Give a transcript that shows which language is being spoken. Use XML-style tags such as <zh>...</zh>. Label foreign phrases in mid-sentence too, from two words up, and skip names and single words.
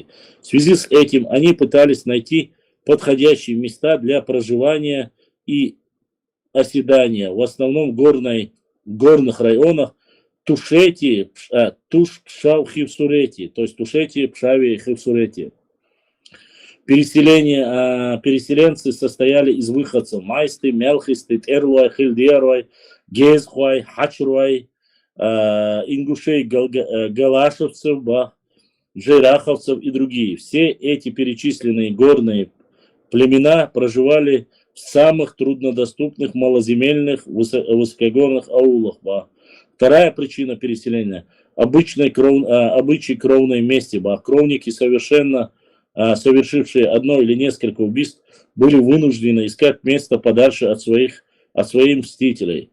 <ru>В связи с этим они пытались найти подходящие места для проживания и оседания, в основном в горных районах Тушети, Туш-Пшав-Хивсурети, то есть Тушети, Пшави и Хивсурети. Переселенцы состояли из выходцев Майсты, Мелхисты, Терлуай, Хильдеруай, Гезхуай, Хачруай, ингушей, галашевцев, жираховцев и другие. Все эти перечисленные горные племена проживали в самых труднодоступных малоземельных высокогорных аулах. Вторая причина переселения – обычаи кровной мести. Кровники, совершившие одно или несколько убийств, были вынуждены искать место подальше от своих мстителей.</ru>